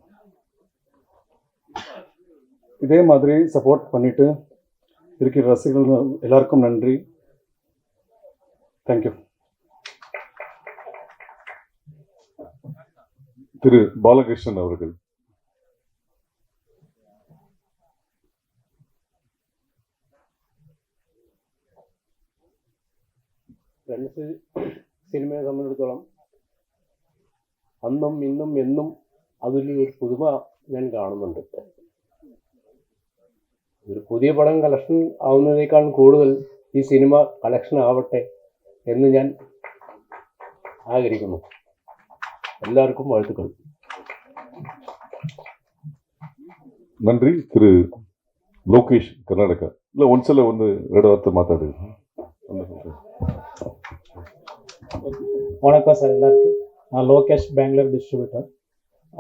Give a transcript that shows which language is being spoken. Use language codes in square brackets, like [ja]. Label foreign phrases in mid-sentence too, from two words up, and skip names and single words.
[ta] இதே மாதிரி சப்போர்ட் பண்ணிட்டு இருக்கிற ரசிகர்கள் எல்லாருக்கும் நன்றி. தேங்க்யூ. திரு பாலகிருஷ்ணன் அவர்கள். [ml] ഫ്രണ്ട്സ് സിനിമയെ സംബന്ധിച്ചിടത്തോളം അന്നും ഇന്നും എന്നും അതിലൊരു പുതുമ ഞാൻ കാണുന്നുണ്ട്. ഒരു പുതിയ പടം കളക്ഷൻ ആവുന്നതിനേക്കാൾ കൂടുതൽ ഈ സിനിമ കളക്ഷൻ ആവട്ടെ എന്ന് ഞാൻ ആഗ്രഹിക്കുന്നു. എല്ലാവർക്കും வாழ்த்துக்கள். [ta] நன்றி. திரு லோகேஷ், கர்நாடகா. இல்லை ஒன்சில் வந்து ரெண்டு வார்த்தை மாத்தாடுங்க. வணக்கம் சார் எல்லாருக்கும். நான் லோகேஷ், பெங்களூர் டிஸ்ட்ரிபியூட்டர்.